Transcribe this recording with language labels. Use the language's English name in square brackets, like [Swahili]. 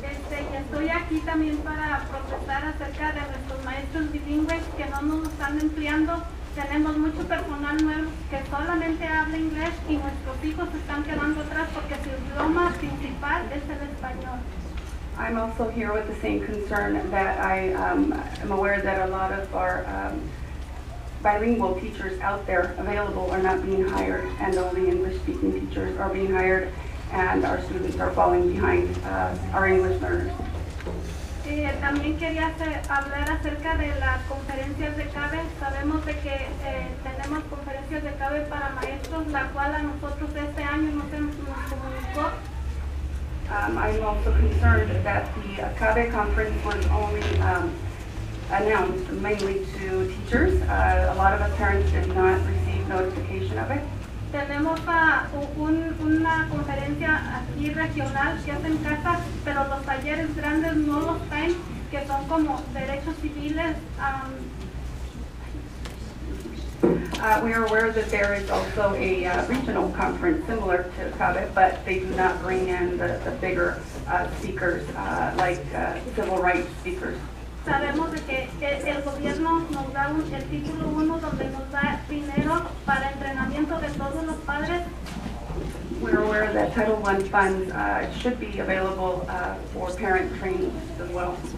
[Spanish] Y estoy aquí también para protestar acerca de nuestros maestros bilingües que no nos están empleando. Tenemos mucho personal nuevo que solamente habla inglés y nuestros hijos se están quedando atrás porque su idioma principal es el español. [English] I'm also here with the same concern that I am aware that a lot of our bilingual teachers out there available are not being hired, and only English-speaking teachers are being hired, and our students are falling behind our English learners. [Spanish] También quería hablar acerca de las conferencias de CABE. Sabemos de que tenemos conferencias de CABE para maestros, la cual a nosotros este año no se nos comunicó. [English] I'm also concerned that the CABE conference was only announced mainly to teachers. A lot of us parents did not receive notification of it. [Spanish] Tenemos una conferencia aquí regional que es en casa, pero los talleres grandes no los traen, que son como derechos civiles. [English] We are aware that there is also a regional conference similar to CABE, but they do not bring in the bigger speakers like civil rights speakers. [Spanish] Sabemos de que el gobierno nos da el título 1 donde nos da dinero para entrenamiento de todos los padres. [English] We're aware that Title I funds should be available for parent training as well.